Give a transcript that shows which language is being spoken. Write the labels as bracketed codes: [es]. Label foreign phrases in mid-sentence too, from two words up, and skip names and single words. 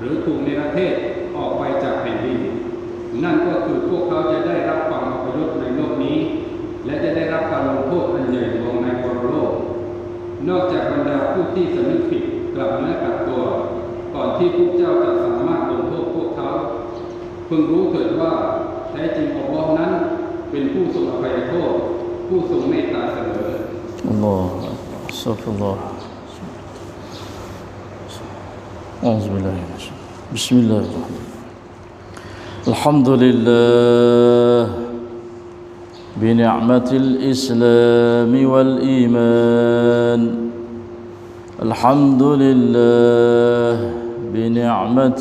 [th] รือถูกเนรเทศออกไปจากแผ่นดินนั่นก็คือพวกเขาจะได้รับความอัปยศในโลกนี้และจะได้รับการลงโทษอันใหญ่หลวงในปรโลกนอกจากบรรดาผู้ที่สำนึกผิดกลับเนื้อกลับตัวก่อนที่พวกเจ้าจะสามารถลงโทษพวกเขาพึงรู้เถิดว่าแท้จริงอัลเลาะห์นั้นเป็นผู้ทรงอภัยโทษผู้ทรงเมตตาเสมออัลลอฮฺอัสซัลลอฮฺ [ar] أعوذ بالله من الشيطان بسم الله الرحمن الرحيم الحمد لله بنعمة الإسلام والإيمان الحمد لله بنعمة